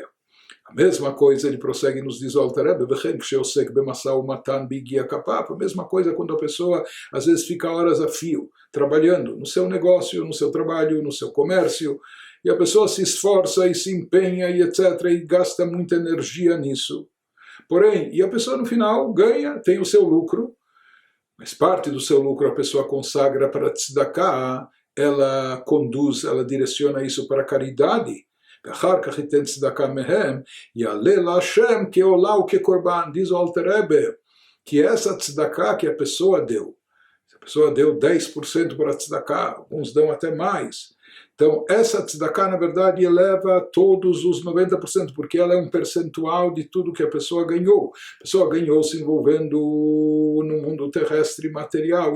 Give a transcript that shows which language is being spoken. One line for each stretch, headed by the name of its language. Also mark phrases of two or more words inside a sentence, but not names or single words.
Portuguese: A mesma coisa, ele prossegue, nos diz o Alter Rebbe, a mesma coisa quando a pessoa às vezes fica horas a fio, trabalhando no seu negócio, no seu trabalho, no seu comércio, e a pessoa se esforça e se empenha e etc, e gasta muita energia nisso. Porém, e a pessoa no final ganha, tem o seu lucro, mas parte do seu lucro a pessoa consagra para tzedakah, ela conduz, ela direciona isso para a caridade.
Hebrew: ואחר כך ייתן צדקה מהם, יעלה להשם כעולה וכקורבן.
Portuguese: Diz o Alter Rebbe que essa tzedakah que a pessoa deu, se a pessoa deu 10% para a tzedakah, alguns dão até mais. Então, essa tzedakah, na verdade, eleva todos os 90%, porque ela é um percentual de tudo que a pessoa ganhou. A pessoa ganhou se envolvendo no mundo terrestre material.